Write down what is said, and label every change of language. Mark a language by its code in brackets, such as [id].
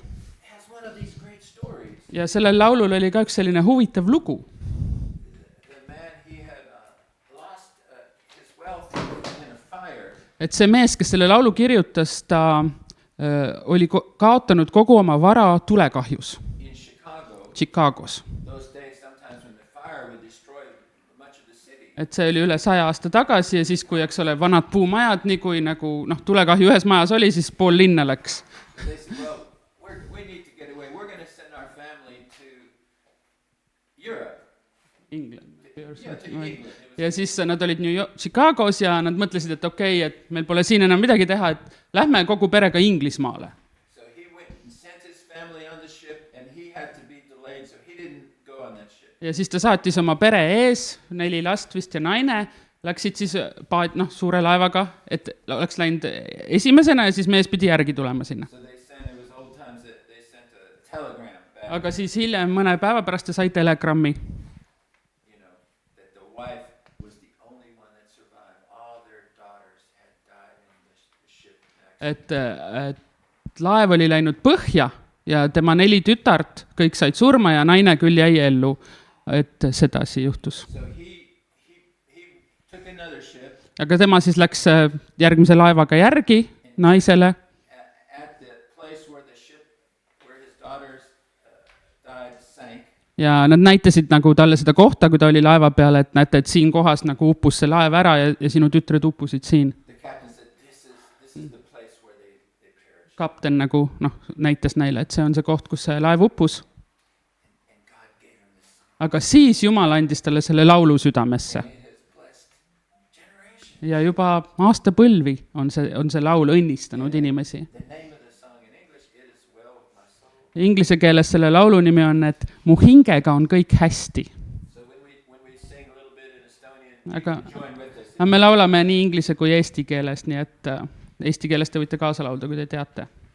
[en] It has one of these great stories. [et] Ja sellel laulul oli ka üks selline huvitav lugu. [en] The man, he had lost his wealth in a fire. [et] Et see mees, kes selle laulu kirjutas, ta oli kaotanud kogu oma vara tulekahjus [en] In Chicago, [et] Chicagos. [en] those days, sometimes when the fire would destroy much of the city, [et] Et see oli üle 100 aasta tagasi ja siis, kui eks ole vanad puumajad, nii kui nagu tulekahju ühes majas oli, siis pool linna läks. [en] they said, well, we need to get away. We're going to send our family to Europe. England. Yeah, to England. [et] Ja siis nad olid New York, Chicagos ja nad mõtlesid, et okei, et meil pole siin enam midagi teha, et lähme kogu perega Inglismaale. [en] So he went and sent his family on the ship, and he had to be delayed, so he didn't go on that ship. [et] Ja siis ta saatis oma pere ees, 4 last vist ja naine, läksid siis suure laevaga, et oleks läinud esimesena ja siis mees pidi järgi tulema sinna. [en] So they sent, it was old times that they sent a telegram back, [et] Aga siis hiljem mõne päeva pärast ta sai telegrammi, [en] you know, that the wife was the only one that survived. All their daughters had died in the ship accident. [et] et laev oli läinud põhja ja tema 4 tütart, kõik said surma ja naine küll jäi ellu, et sedasi juhtus. [en] So he took another ship [et] Aga tema siis läks järgmise laevaga järgi naisele [en] at the place where the ship, where his daughters died, sank. [et] ja nad näitasid nagu talle seda kohta, kui ta oli laeva peal, et näete, et siin kohas nagu uppus see laev ära ja sinu tütred uppusid siin. [en] The captain said, this is the place where they perished. [et] Kapten nagu näitas neile, et see on see koht, kus see laev uppus. [en] And God gave him this song. [et] Aga siis Jumal andis talle selle laulu südamesse. [en] It has blessed generations. [et] Ja juba aastapõlvi on see laul õnnistanud inimesi. [en] The name of the song in English, It is well with my soul. [et] Inglise keeles selle laulu nimi on, et mu hingega on kõik hästi. [en] So when we sing a little bit in Estonian, you [et] Aga [en] can join with us. [et] me laulame nii inglise kui eesti keeles, nii et eesti keeles te võite kaasa laulda, kui te teate.